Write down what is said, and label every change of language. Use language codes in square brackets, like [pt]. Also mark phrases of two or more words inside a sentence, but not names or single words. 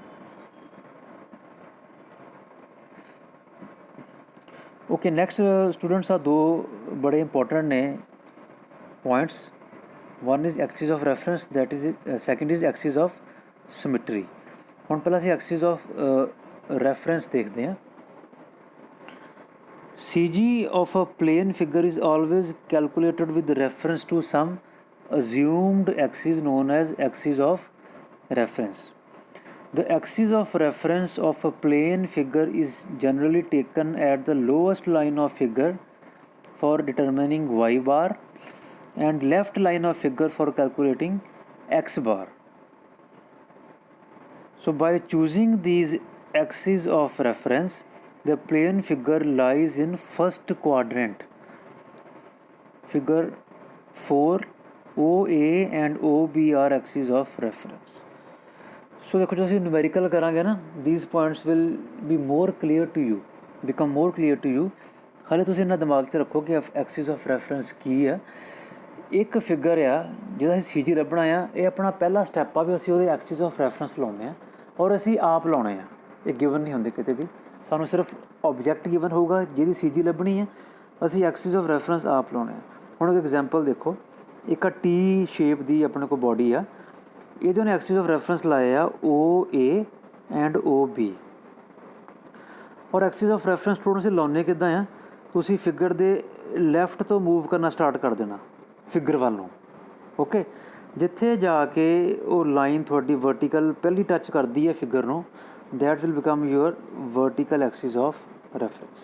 [en] OK, next students [pa] ਆ ਦੋ ਬੜੇ ਇੰਪੋਰਟੈਂਟ ਨੇ ਪੁਆਇੰਟਸ। [en] One is axis of reference, that is second is axis of symmetry. [pa] ਹੁਣ ਪਹਿਲਾ ਅਸੀਂ [en] axis of reference [hi] देखते हैं। [en] CG of a plane figure is always calculated with reference to some assumed axis known as axis of reference. The axis of reference of a plane figure is generally taken at the lowest line of figure for determining y bar and left line of figure for calculating x bar. So by choosing these axes of reference, the plane figure lies in first quadrant. Figure 4 OA and OB are axes of reference. [pa] So ਦੇਖੋ ਜੋ ਅਸੀਂ numerical ਕਰਾਂਗੇ ਨਾ, [en] these points will be more clear to you, become more clear to you। [pa] ਹਾਲੇ ਤੁਸੀਂ ਇਹਨਾਂ ਦਿਮਾਗ 'ਚ ਰੱਖੋ ਕਿ [en] axis of reference [pa] ਕੀ ਆ। ਇੱਕ ਫਿਗਰ ਆ ਜਿਹਦਾ ਅਸੀਂ CG ਲੱਭਣਾ ਆ, ਇਹ ਆਪਣਾ ਪਹਿਲਾ ਸਟੈਪ ਆ ਵੀ ਅਸੀਂ ਉਹਦੇ [en] axis of reference [pa] ਲਾਉਂਦੇ ਆ, ਔਰ ਅਸੀਂ ਆਪ ਲਾਉਣੇ ਆ। ਇਹ ਗਿਵਨ ਨਹੀਂ ਹੁੰਦੇ ਕਿਤੇ ਵੀ, ਸਾਨੂੰ ਸਿਰਫ [en] object given [pa] ਹੋਗਾ ਜਿਹਦੀ CG ਲੱਭਣੀ ਹੈ, ਅਸੀਂ [en] axis of reference [pa] ਆਪ ਲਾਉਣੇ। ਹੁਣ ਇੱਕ ਐਗਜ਼ਾਮਪਲ ਦੇਖੋ, ਇੱਕ T ਸ਼ੇਪ ਕੀ ਅਪਣੇ ਕੋ ਬਾਡੀ ਆ, ਏ [en] axis of reference [pa] ਲਾਏ ਆ OA ਐਂਡ OB। ਔਰ [en] axis of reference students [pa] ਲਾਉਣੇ ਕਿੱਦਾਂ ਆ, ਤੁਸੀਂ ਫਿਗਰ ਦੇ ਲੈਫਟ ਤੋਂ ਮੂਵ ਕਰਨਾ ਸਟਾਰਟ ਕਰ ਦੇਣਾ ਫਿਗਰ ਵੱਲ ਨੂੰ। ਓਕੇ, ਜਿੱਥੇ ਜਾ ਕੇ ਉਹ ਲਾਈਨ ਤੁਹਾਡੀ ਵਰਟੀਕਲ ਪਹਿਲੀ ਟੱਚ ਕਰਦੀ ਹੈ ਫਿਗਰ ਨੂੰ, [en] that will become your vertical axis of reference.